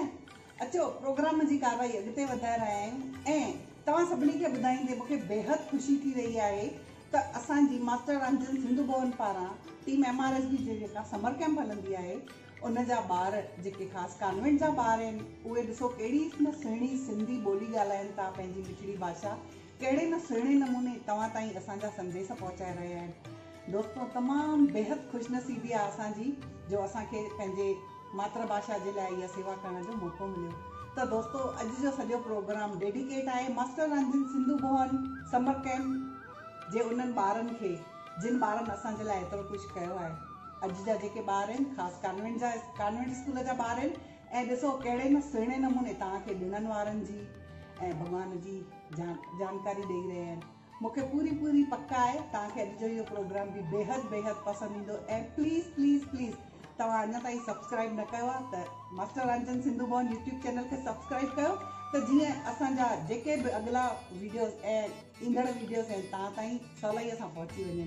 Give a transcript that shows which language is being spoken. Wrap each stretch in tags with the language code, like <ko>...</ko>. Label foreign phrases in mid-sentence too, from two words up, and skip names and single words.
<sd>अचो प्रोग्राम जी कारवाई अॻिते वधाए रहिया आहियूं ऐं तव्हां सभिनी खे ॿुधाईंदे मूंखे बेहद ख़ुशी थी रही आहे त असांजी मास्टर रांझन सिंधु भवन पारां टीम MRSB जी जेका</sd> <en>summer camp</en> <sd>हलंदी आहे उन जा ॿार जेके ख़ासि कॉन्वेंट जा ॿार आहिनि उहे ॾिसो कहिड़ी न सुहिणी सिंधी ॿोली ॻाल्हाइनि था, पंहिंजी मिठड़ी भाषा कहिड़े न सुहिणे नमूने तव्हां ताईं असांजा संदेश पहुचाए रहिया आहिनि। दोस्तों तमामु बेहद ख़ुशनसीबी आहे असांजी जो असांखे पंहिंजे मातृभाषा जे लाइ इहा सेवा करण जो मौक़ो मिलियो। त दोस्तों अॼु जो सॼो प्रोग्राम डेडिकेट आहे मास्टर रांझन सिंधु भवन समर कैंप जे उन्हनि ॿारनि खे जिन ॿारनि असांजे लाइ एतिरो कुझु कयो आहे। अॼु जा जेके ॿार आहिनि ख़ासि</sd> <en>convent school</en> <sd>जा ॿार आहिनि ऐं ॾिसो कहिड़े न सुहिणे नमूने तव्हांखे ॾिणनि वारनि जी ऐं भॻवान जी जानकारी ॾेई रहिया आहिनि। मूंखे पूरी पक आहे तव्हांखे अॼु जो इहो प्रोग्राम बि बेहद पसंदि ईंदो ऐं प्लीज़ तव्हां अञा ताईं सब्सक्राइब न कयो आहे त मास्टर रांझन सिंधु भवन</sd> <en>YouTube channel</en> <sd>खे सब्सक्राइब कयो त जीअं असांजा जेके बि अॻिला वीडियोस ऐं ईंदड़ वीडियोस आहिनि तव्हां ताईं सवलाईअ सां पहुची वञनि।</sd>